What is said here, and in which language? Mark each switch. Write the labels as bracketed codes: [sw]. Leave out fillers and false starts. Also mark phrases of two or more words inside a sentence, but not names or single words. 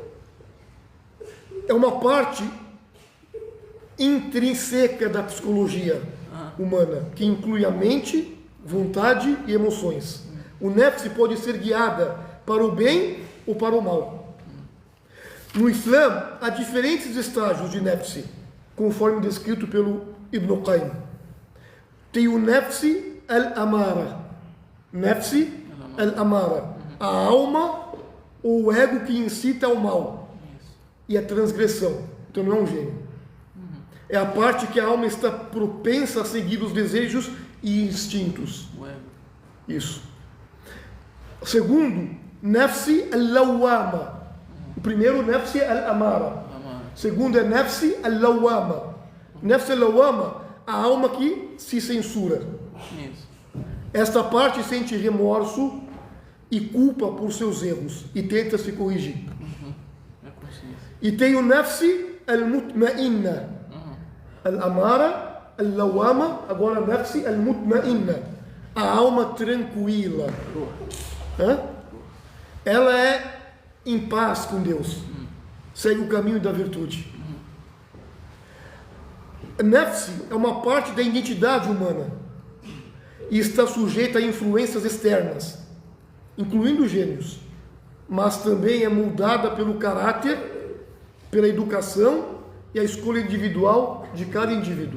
[pt] É uma parte intrínseca da psicologia humana, que inclui a mente, vontade e emoções. O nafsi pode ser guiada para o bem ou para o mal. No Islã, há diferentes estágios de nafsi, conforme descrito pelo Ibn Qayyim. Tem o [ar] النفس الأمارة. النفس الأمارة. [pt] A alma ou o ego que incita ao mal. E a transgressão. Então não é um gênio. É a parte que a alma está propensa a seguir os desejos e instintos. O ego. Isso. Segundo, [ar] النفس اللوامة. [pt] O primeiro, [ar] النفس الأمارة. Amar. [pt] Segundo é [ar] النفس اللوامة. النفس اللوامة, [pt] a alma que se censura. Isso. Esta parte sente remorso e culpa por seus erros e tenta se corrigir. É a consciência. E tem o [ar] النفس المطمئنة. الأمارة، اللوامة, agora النفس المطمئنة. [pt] A alma tranquila. Hã? Ela é em paz com Deus. Segue o caminho da virtude. Nafsi é uma parte da identidade humana e está sujeita a influências externas, incluindo gênios, mas também é moldada pelo caráter, pela educação e a escolha individual de cada indivíduo.